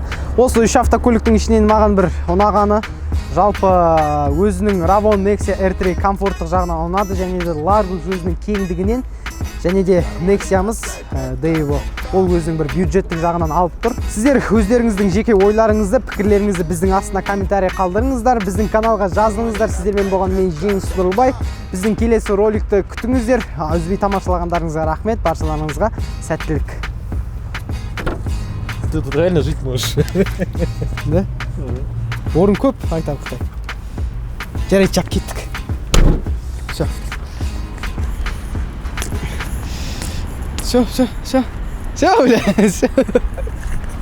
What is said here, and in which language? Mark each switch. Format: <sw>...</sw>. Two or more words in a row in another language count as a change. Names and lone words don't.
<kk>Осы үш автокөліктің ішінен маған бір ұнағаны, жалпы өзінің Ravon Nexia R3 комфорттық жағынан ұнады, және де Largus өзінің кеңдігінен, және де Nexia'мыз Devo ол өзінің бір бюджеттік жағынан алып тұр. Сіздер өздеріңіздің жеке ойларыңызды, пікірлеріңізді біздің астына комментарий қалдырыңыздар, біздің каналға жазыңыздар. Сіздермен болған мен Жеңіс Нұрлыбай. Біздің келесі роликті күтіңіздер. Үзбей тамашалағандарыңызға рахмет, баршаларыңызға сәттілік.</kk> <ru>Ты тут реально жить можешь.</ru> <kk>Да? Орын көп, айтарлықтай. Жарайды, жап кеттік.</kk> <ru>Все, бля, все.</ru>